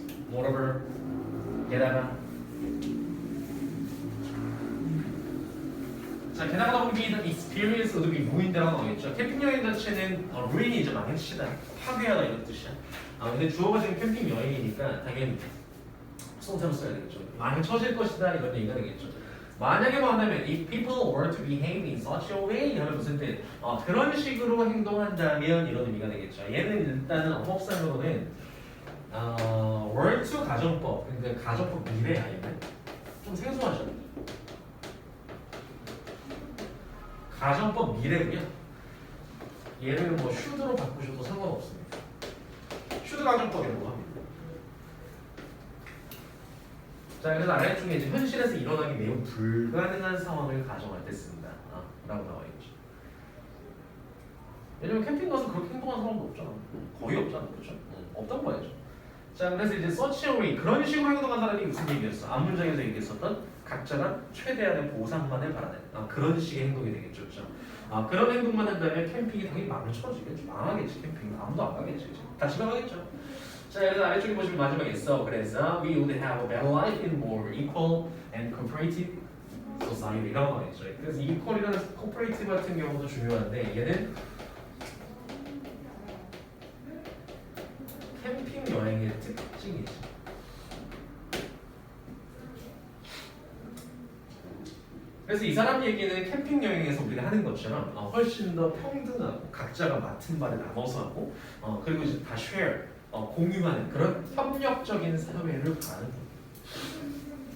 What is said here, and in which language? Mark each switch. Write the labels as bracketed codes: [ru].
[ko] Moreover 게다가 자 게다가 우리 experience 우리 무인대라고 나오겠죠. 캠핑 여행 자체는 ruin이 이제 망치다, 파괴하다 이런 뜻이야. 근데 주어가 지금 캠핑 여행이니까 당연히 수동태로 써야 되겠죠. 망쳐질 것이다 이런 얘기가 되겠죠. 만약에 뭐 한다면 [en] if people were to behave in such a way [ko] 하면 무슨 뜻? 그런 식으로 행동한다면 이런 의미가 되겠죠. 얘는 일단은 어법상으로는 were to 가정법, 근데 가정법 미래야 얘는 좀 생소하죠. 가정법 미래고요. 얘를 뭐 should로 바꾸셔도 상관없습니다. should 가정법이라고 합니다. 자 그래서 아래쪽에 이제 현실에서 일어나기 매우 불가능한 상황을 가정할 때 쓴다 라고 나와 있죠. 왜냐면 캠핑 가서 그렇게 행동하는 사람도 없잖아. 거의 없잖아. 그렇죠? 없단 말이죠. 자 그래서 이제 [en] such a way [ko] 그런 식으로 행동한 사람이 무슨 얘기였어? 앞문장에서 얘기했었던 각자가 최대한의 보상만을 바라는 그런 식의 행동이 되겠죠. 그렇죠? 그런 행동만 한다면 캠핑이 당연히 망쳐지겠죠. 망하겠지. 캠핑 아무도 안 가겠지. 그치? 다 집에 가겠죠. 자, 그래서 아래쪽에 보시면 마지막에 있어. 그래서 [en] we would have a better life in more equal and cooperative society [ko] 이런 거겠죠. 그래서 equal이라는 cooperative 같은 경우도 중요한데 얘는 캠핑 여행의 특징이지. 그래서 이 사람 얘기는 캠핑 여행에서 우리가 하는 것처럼 훨씬 더 평등하고 각자가 맡은 바를 나눠서 하고 그리고 이제 다 share 공유하는 그런 협력적인 사회를 바라는 거예요.